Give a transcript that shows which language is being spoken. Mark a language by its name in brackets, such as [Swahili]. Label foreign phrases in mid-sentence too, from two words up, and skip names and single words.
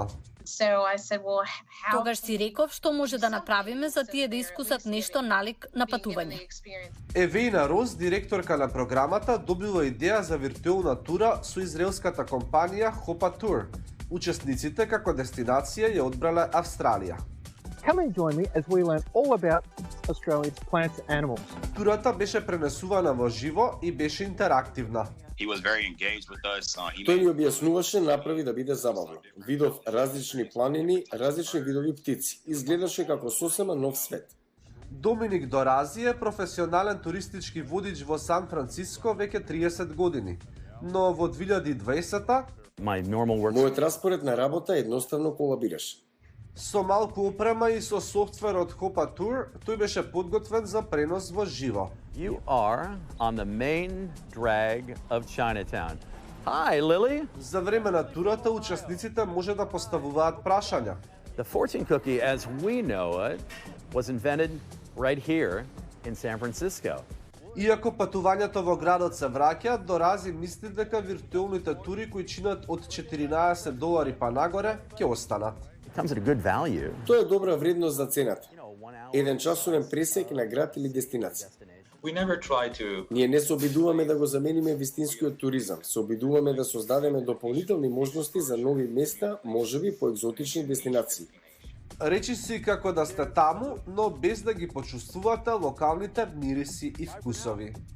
[Macedonian] Тогаш си реков што може да направиме за тие да искусат нешто налик на патување. Евеина Роз, директорка на програмата, добила идеја за виртуелна тура со израелската компанија Hopa Tour. Учесниците како дестинација ја одбрале Австралија. [English] Come and join me as we learn all about Australia's plants and animals. [Macedonian] Турата беше пренесувана во живо и беше интерактивна. Тој ни објаснуваше направи да биде забавно. Видов различни планини, различни видови птици. Изгледаше како сосема нов свет. Доминик Дорази е професионален туристички водич во Сан Франциско веќе 30 години. Но во 2020-та мојот распоред на работа едноставно колабираше. Со малку опрема и со софтвер од Hopa Tour, тој беше подготвен за пренос во живо. [English] You are on the main drag of Chinatown. Hi, Lily. [Macedonian] За време на турата учесниците може да поставуваат прашања. [English] The fortune cookie as we know it was invented right here in San Francisco. [Macedonian] Иако патувањето во градот се враќа, Дорази мисли дека виртуелните тури кои чинат од $14 па нагоре ќе останат. [English] Comes at a good value. [Macedonian] Тоа е добра вредност за цената. Еден часовен пресек на град или дестинација. Ние не се обидуваме да го замениме вистинскиот туризам. Се обидуваме да создадеме дополнителни можности за нови места, можеби по екзотични дестинации. Речи си како да сте таму, но без да ги почувствувате локалните мириси и вкусови.